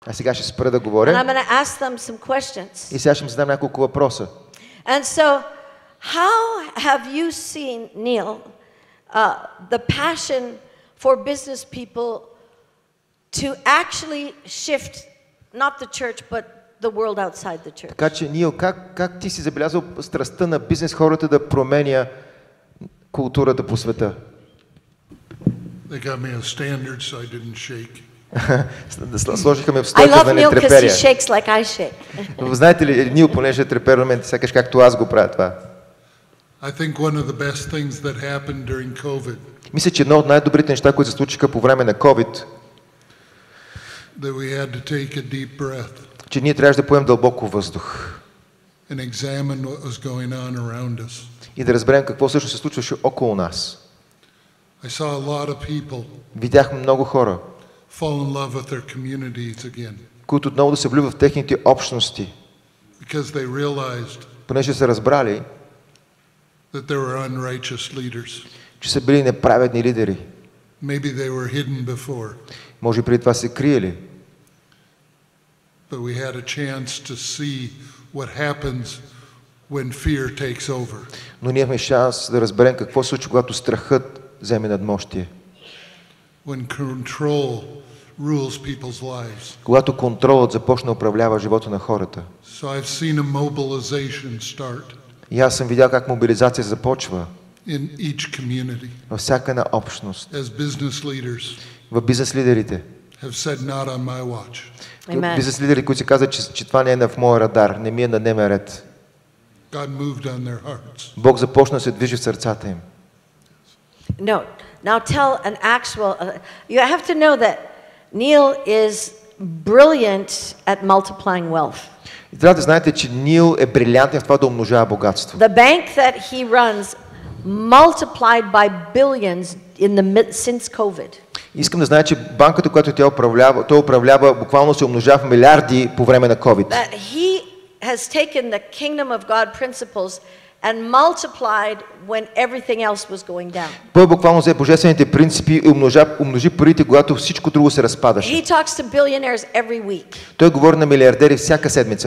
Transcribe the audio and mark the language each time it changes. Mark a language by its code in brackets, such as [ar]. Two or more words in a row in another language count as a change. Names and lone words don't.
[bg] А сега ще спра да говоря. [en] And I'm going to ask them some questions. [bg] И сега ще им задам няколко въпроса. [en] And so, how have you seen, Neil, the passion for business people to actually shift not the church, but the world outside the church? [bg] Така че, Нил, как ти си забелязал страстта на бизнес хората да променя културата по света? [en] They got me a standard, so I didn't shake. [bg] Сложиха ме в [en] I [bg] стойка [en] love [bg] да не [en] Neil because he [bg] треперя. [en] shakes like I shake. [bg] Знаете ли, Нил, понеже трепер на мен, сякаш както аз го правя това. [en] I think one of the best things that happened during COVID. [bg] Мисля, че едно от най-добрите неща, които се случиха по време на COVID, [en] That we had to take a deep breath. [bg] че ние трябваше да поемем дълбоко въздух [en] And examine what was going on around us. [bg] и да разберем какво също се случваше около нас. [en] I saw a lot of people [bg] Видях много хора, [en] fall in love with their communities again. [bg] които отново да се влюбват в техните общности, [en] Because they realized [bg] понеже са разбрали, [en] that there were unrighteous leaders. [bg] че са били неправедни лидери. [en] Maybe they were hidden before. [bg] Може преди това се криели. [en] But we had a chance to see what happens when fear takes over. [bg] Но ние имаме шанс да разберем какво се случва, когато страхът вземе надмощие. [en] When control rules people's lives. [bg] Когато контролът започне да управлява живота на хората. [en] So I've seen a mobilization start. [bg] И аз съм видял как мобилизация започва [en] In each community. [bg] във всяка една общност. [en] As business leaders [bg] В бизнес лидерите. [en] have said not on my watch. [bg] Бизнес лидери, които се казват, че това не е в моя радар, не ми е на дневен ред. [en] God moved on their hearts. [bg] Бог започна да се движи в сърцата им. [en] No. Now tell an actual, you have to know that Neil is brilliant at multiplying wealth. [bg] И трябва да знаете, че Нил е брилянтен в това да умножава богатство. [en] The bank that he runs multiplied by billions in the since COVID. [bg] Искам да знае, че банката, която той управлява, буквално се умножава в милиарди по време на COVID. [en] That he has taken the kingdom of God principles and multiplied when everything else was going down. [bg] Той буквално взе божествените принципи и умножи парите, когато всичко друго се разпадаше. [en] He talks to billionaires every week. [bg] Той говори на милиардери всяка седмица.